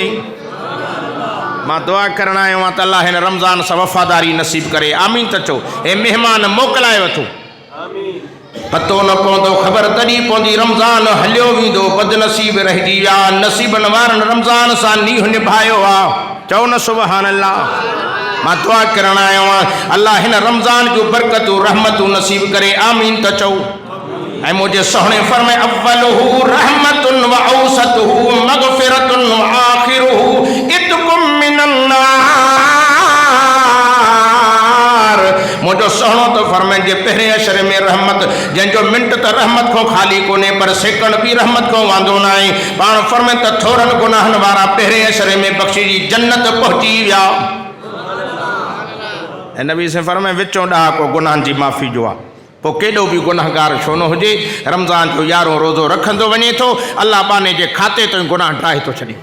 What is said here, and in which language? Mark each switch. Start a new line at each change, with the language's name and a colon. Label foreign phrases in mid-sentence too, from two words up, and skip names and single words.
Sindhi: मां दुआ करण आयो आहियां त अल्लाह हिन रमज़ान सां वफ़ादारी नसीब करे आमीन त चओ ऐं महिमान मोकिलाए वठो पतो न पवंदो ख़बर तॾहिं पवंदी रमज़ान हलियो वेंदो बदनसीब रहिजी विया नसीबनि वारनि रमज़ान सां नींहुं निभायो आहे चओ न
Arabic: سبحان الله.
Sindhi: मां दुआ करण आयो आहियां अल्लाह हिन रमज़ान जूं बरकतूं रहमतूं नसीब करे आमीन त चओ। ऐं मुंहिंजे सोहणे फरमाए
Arabic: أوله رحمة وأوسطه مغفرة وآخره عتق من النار.
Sindhi: मुंहिंजो सोहणो तो फरमाए जे पहिरें अशरे में रहमत जंहिंजो मिंट त रहमत खां ख़ाली कोन्हे पर सेकंड बि रहमत खां वांदो न आहे पाण फरमाए त थोरनि गुनाहनि वारा पहिरें अशरे में बख़्शिजी जन्नत पहुची विया। ऐं नबी से फरमाए विचों ॾहाको गुनाहनि जी माफ़ी जो आहे पोइ केॾो बि गुनाहगार छो न हुजे रमज़ान जो 11 रोज़ो रखंदो वञे थो अल्लाह बाने जे खाते तो गुनाह ठाहे थो छॾे।